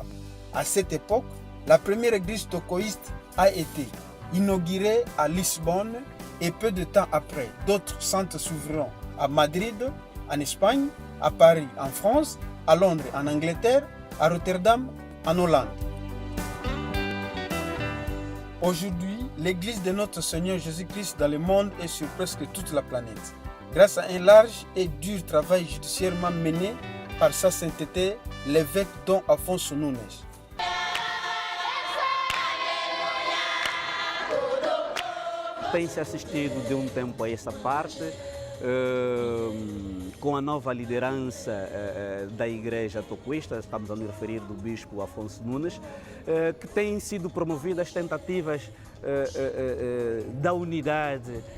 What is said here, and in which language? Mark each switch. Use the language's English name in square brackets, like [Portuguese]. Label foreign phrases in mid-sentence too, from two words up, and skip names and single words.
[French] À cette époque, la première église tocoïste a été inaugurée à Lisbonne et peu de temps après, d'autres centres s'ouvriront à Madrid, en Espagne, à Paris, en France, à Londres, en Angleterre, à Rotterdam, en Hollande. Aujourd'hui, l'église de notre Seigneur Jésus-Christ dans le monde est sur presque toute la planète. Grâce à un large et dur travail judiciairement mené par sa sainteté, l'évêque Dom Afonso Nunes. [Portuguese] Tem-se assistido de tempo a essa parte, com a nova liderança da Igreja Tocoísta, estamos a nos referir do Bispo Afonso Nunes, que têm sido promovidas tentativas da unidade